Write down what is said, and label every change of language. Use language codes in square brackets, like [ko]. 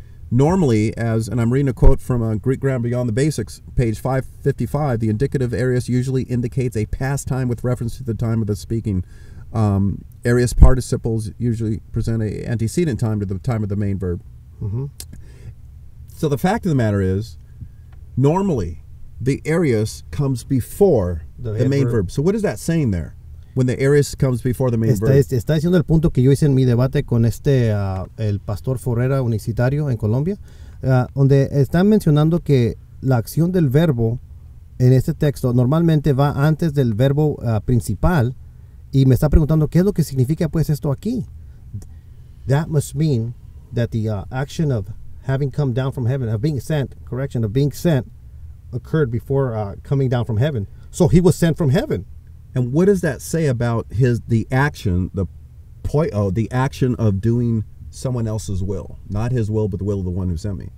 [en] Normally, and I'm reading a quote from Greek Grammar Beyond the Basics, page 555, the indicative aorist usually indicates a past time with reference to the time of the speaking. Aorist participles usually present an antecedent time to the time of the main verb. So the fact of the matter is, normally, the aorist comes before the main verb. So what is that saying there? When the aorist comes before the main verb. [es] Está diciendo el punto que yo hice en mi debate con el pastor Forrera unicitario en Colombia, donde están mencionando que la acción del verbo en este texto normalmente va antes del verbo principal, y me está preguntando qué es lo que significa pues esto aquí. [en] That must mean that the action of having come down from heaven, of being sent, of being sent, occurred before coming down from heaven. So he was sent from heaven. And what does that say about the action, the poio, the action of doing someone else's will, not his will, but the will of the one who sent me?